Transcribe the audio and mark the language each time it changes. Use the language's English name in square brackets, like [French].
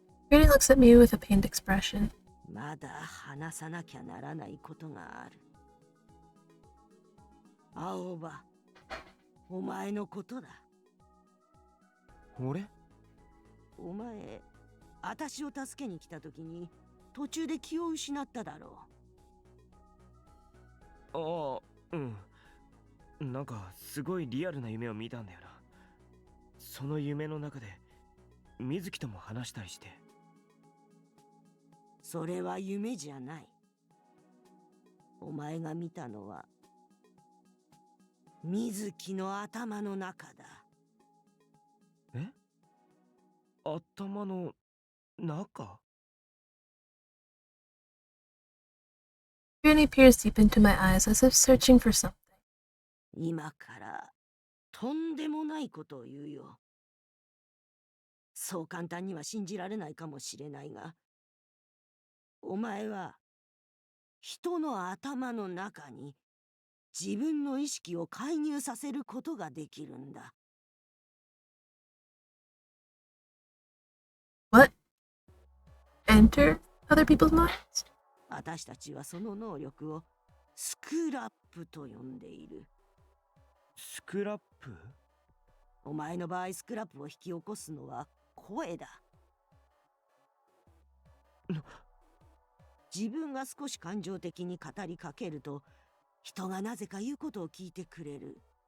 [English] Granny looks at me with a pained expression. [Japanese] まだ話さなきゃならないことがある。青葉、お前のことだ。俺？お前、私を助けに来た時に途中で気を失っただろああ、うん。なんかすごいリアルな夢を見たんだよな。その夢の中で水木とも話したりして。それは夢じゃない。お前が見たのは水木の頭の中だ。え？頭の中？ [English] Granny peers deep into my eyes as if searching for something. [Japanese] 今からとんでもないことを言うよ。そう簡単には信じられないかもしれないが、お前は人の頭の中に自分の意識を介入させることができるんだ。 [English] What? Enter other people's minds? [Japanese] 私たちはその能力をスクラップと呼んでいる。スクラップ？お前の場合スクラップを引き起こすのは声だ。自分が少し感情的に語りかけると人がなぜか言うことを聞いてくれる。